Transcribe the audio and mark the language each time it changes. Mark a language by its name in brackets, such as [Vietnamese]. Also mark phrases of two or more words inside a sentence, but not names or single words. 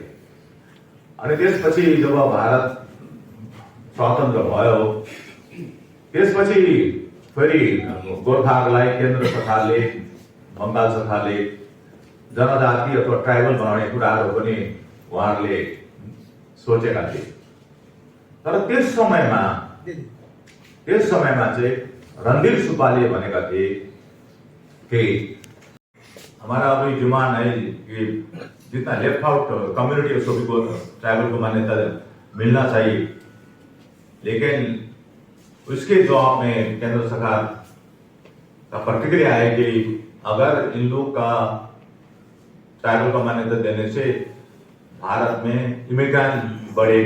[Nepali] अनि त्यसपछि जब भारत स्वतन्त्र भयो, त्यसपछि फेरि गोर्खाहरूलाई केन्द्र सरकारले, बङ्गाल सरकारले जनजाति अथवा ट्राइबल बनाउने कुराहरू पनि उहाँहरूले सोचेका थिए। तर त्यस समयमा चाहिँ रणधीर सुब्बाले भनेका थिए कि [Hindi] हमारा अभी जुमान है कि जितना [English] left out community [Hindi] है सभी को ट्राइबल को मान्यता मिलना चाहिए, लेकिन उसके जवाब में केंद्र सरकार का प्रतिक्रिया है कि अगर इन लोग का ट्राइबल को मान्यता देने से भारत में इमिग्रेंट बढ़ेगी।